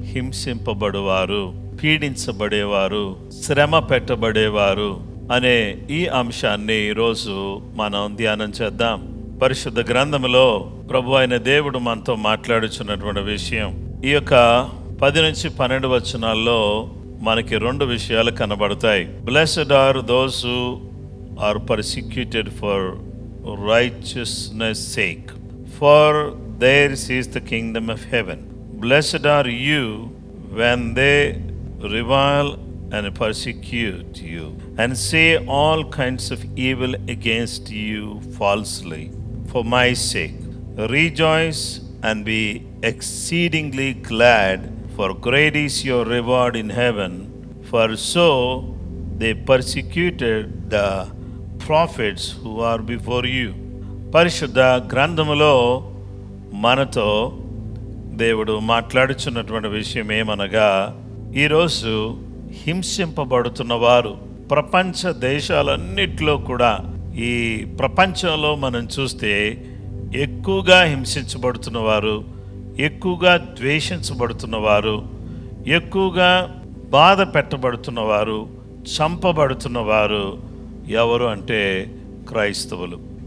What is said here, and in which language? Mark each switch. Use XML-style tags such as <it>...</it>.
<te>హింసింపబడువారు, పీడించబడేవారు, శ్రమ పెట్టబడేవారు అనే ఈ అంశాన్ని ఈరోజు మనం ధ్యానం చేద్దాం. పరిశుద్ధ గ్రంథంలో ప్రభు అయిన దేవుడు మనతో మాట్లాడుచున్నటువంటి విషయం, ఈ యొక్క 10 నుంచి 12 వచనాల్లో మనకి 2 విషయాలు కనబడతాయి.</te> <en>Blessed are those who are persecuted for righteousness sake, for theirs is the kingdom of heaven. Blessed are you when they revile and persecute you and say all kinds of evil against you falsely for my sake. Rejoice and be exceedingly glad, for great is your reward in heaven, for so they persecuted the prophets who are before you.</en> <te>పరిశుద్ధ గ్రంథములో మనతో దేవుడు మాట్లాడుచున్నటువంటి విషయం ఏమనగా, ఈరోజు హింసింపబడుతున్న వారు ప్రపంచ దేశాలన్నిటిలో కూడా, ఈ ప్రపంచంలో మనం చూస్తే ఎక్కువగా హింసించబడుతున్నవారు, ఎక్కువగా ద్వేషించబడుతున్నవారు, ఎక్కువగా బాధ పెట్టబడుతున్నవారు, చంపబడుతున్నవారు ఎవరు అంటే క్రైస్తవులు.</te>